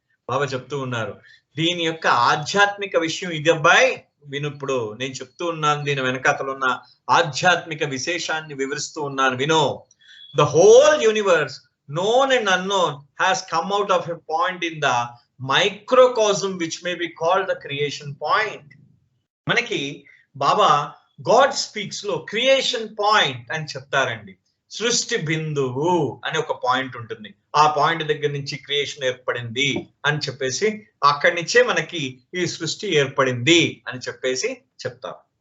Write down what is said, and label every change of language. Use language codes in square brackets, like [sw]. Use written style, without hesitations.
[te] బాబా చెప్తూ ఉన్నారు దీని యొక్క ఆధ్యాత్మిక విషయం ఇది అబ్బాయి విను. ఇప్పుడు నేను చెప్తూ ఉన్నాను, దీని వెనకాతలు ఉన్న ఆధ్యాత్మిక విశేషాన్ని వివరిస్తూ ఉన్నాను విను. [en] The whole universe known and unknown has come out of a point in the microcosm which may be called the creation point. [te] మనకి బాబా గాడ్ స్పీక్స్ లో క్రియేషన్ పాయింట్ అని చెప్తారండి. సృష్టి బిందువు అని ఒక పాయింట్ ఉంటుంది, ఆ పాయింట్ దగ్గర నుంచి క్రియేషన్ ఏర్పడింది అని చెప్పేసి అక్కడి నుంచే మనకి ఈ సృష్టి ఏర్పడింది అని చెప్పేసి చెప్తారు.